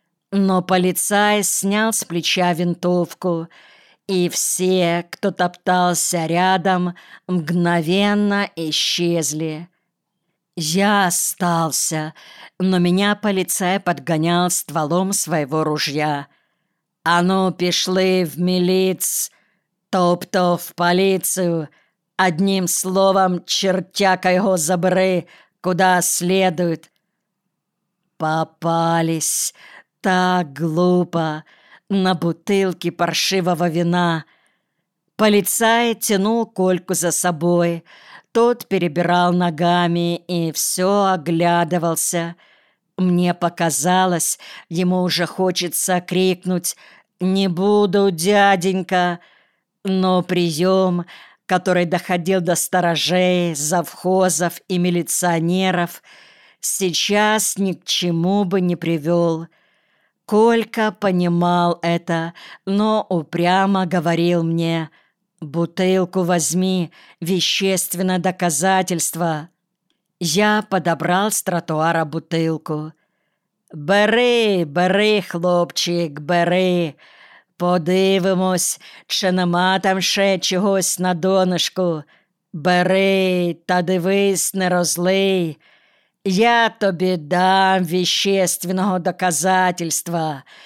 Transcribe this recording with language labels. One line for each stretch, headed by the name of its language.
Russian: Но полицай снял с плеча винтовку, и все, кто топтался рядом, мгновенно исчезли. Я остался, но меня полицай подгонял стволом своего ружья.
Ukrainian: «А ну, пішли в миліц, тобто в поліцію, одним словом, чертяка його забери,
Russian: куда следует». Попались. Так глупо. На бутылке паршивого вина. Полицай тянул Кольку за собой. Тот перебирал ногами и все оглядывался. Мне показалось, ему уже хочется крикнуть: «Не буду, дяденька!» Но прием, который доходил до сторожей, завхозов и милиционеров, сейчас ни к чему бы не привел. Колька понимал это, но упрямо говорил мне: «Бутылку возьми, вещественное доказательство». Я подобрал с тротуара бутылку.
Ukrainian: «Бери, бери, хлопчик, бери! Подивимось, чи нема там ще чогось на донышку. Бери та дивись, не розлий. Я тобі дам
Russian: вещественного доказательства.